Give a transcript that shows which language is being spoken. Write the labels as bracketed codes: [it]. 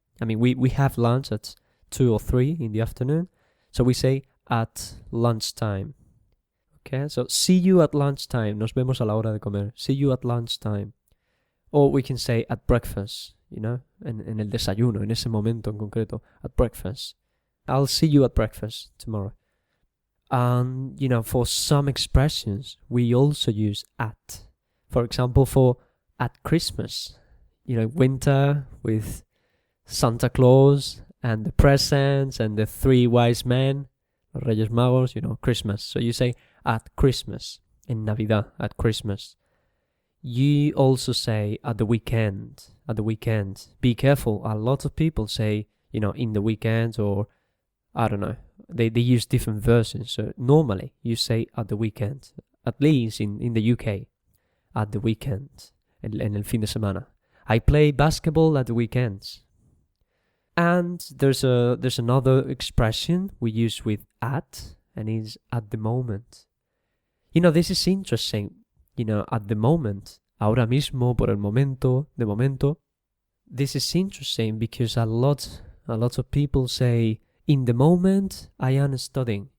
[en] I mean, we have lunch at 2 or 3 in the afternoon. So we say at lunchtime. Okay, so see you at lunchtime. [es] Nos vemos a la hora de comer. [en] See you at lunchtime. Or we can say at breakfast, [es] en el desayuno, en ese momento en concreto. [en] At breakfast. I'll see you at breakfast tomorrow. And, for some expressions, we also use at. For example, for at Christmas. Winter with Santa Claus and the presents and the 3 wise men. Los Reyes Magos, Christmas. So you say at Christmas, [es] en Navidad, [en] at Christmas. You also say at the weekend, Be careful, a lot of people say, in the weekend, or, I don't know, they use different versions. So normally you say at the weekend, at least in the UK, at the weekend, [es] en el fin de semana. [en] I play basketball at the weekends. And there's another expression we use with at, and it's at the moment. This is interesting. At the moment, [es] ahora mismo, por el momento, de momento. [en] This is interesting because a lot of people say, in the moment, I am studying.